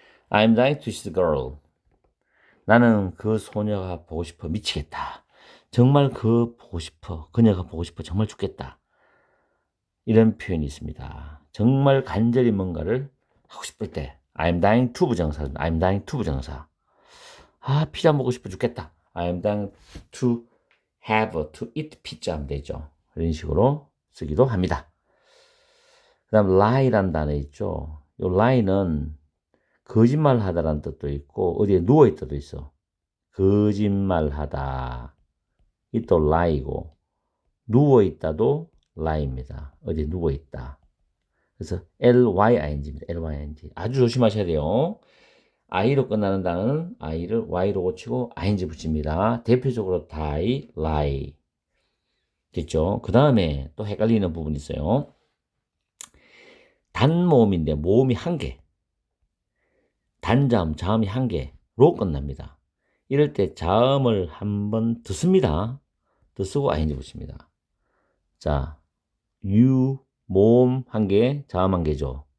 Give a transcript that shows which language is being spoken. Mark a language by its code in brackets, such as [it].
[en] I'm dying to see the girl. [ko] 나는 그 소녀가 보고 싶어 미치겠다. 정말 보고 싶어. 그녀가 보고 싶어 정말 죽겠다. 이런 표현이 있습니다. 정말 간절히 뭔가를 하고 싶을 때 [en] I'm dying to [ko] 부정사. [en] I'm dying to 부정사. [ko] 피자 먹고 싶어 죽겠다. [en] I'm dying to eat pizza [ko] 하면 되죠. 이런 식으로 쓰기도 합니다. 그 다음 lie라는 단어 있죠. 이 lie는 거짓말하다라는 뜻도 있고 어디에 누워있다도 있어. 거짓말하다. 이 또 lie고 누워있다도 lie입니다. 어디에 누워있다. 그래서 lying입니다. lying. 아주 조심하셔야 돼요. i로 끝나는 단어는 i를 y로 고치고 ing 붙입니다. 대표적으로 die, lie. 됐죠? 그 다음에 또 헷갈리는 부분이 있어요. 단모음인데 모음이 한 개. 단자음, 자음이 한 개로 끝납니다. 이럴 때 자음을 한번 더 씁니다. 더 쓰고 ing 붙입니다. 자, 모음 한 개, 자음 한 개죠.